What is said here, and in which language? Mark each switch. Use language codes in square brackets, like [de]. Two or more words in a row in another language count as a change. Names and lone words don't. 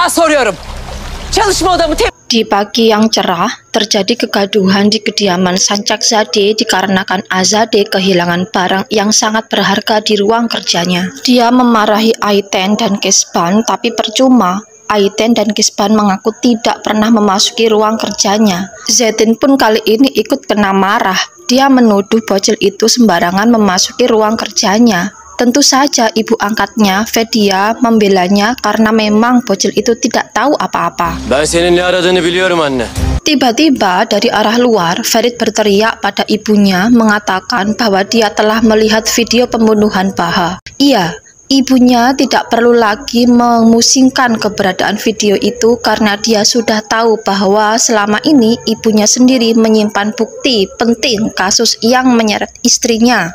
[tr] soruyorum. Çalışma odamı [id] Di pagi yang cerah, terjadi kegaduhan di kediaman Sancakzadeh dikarenakan Azadeh kehilangan barang yang sangat berharga di ruang kerjanya. Dia memarahi Ayten dan Kesban, tapi percuma. Ayten dan Kesban mengaku tidak pernah memasuki ruang kerjanya. Zeytin pun kali ini ikut kena marah. Dia menuduh bocil itu sembarangan memasuki ruang kerjanya. Tentu saja ibu angkatnya, Fedia, membelanya karena memang bocil itu tidak tahu apa-apa. [tr] Ben senin ne aradığını biliyorum anne. [id] Tiba-tiba dari arah luar, Ferit berteriak pada ibunya mengatakan bahwa dia telah melihat video pembunuhan Baha. Iya, ibunya tidak perlu lagi memusingkan keberadaan video itu karena dia sudah tahu bahwa selama ini ibunya sendiri menyimpan bukti penting kasus yang menyeret istrinya.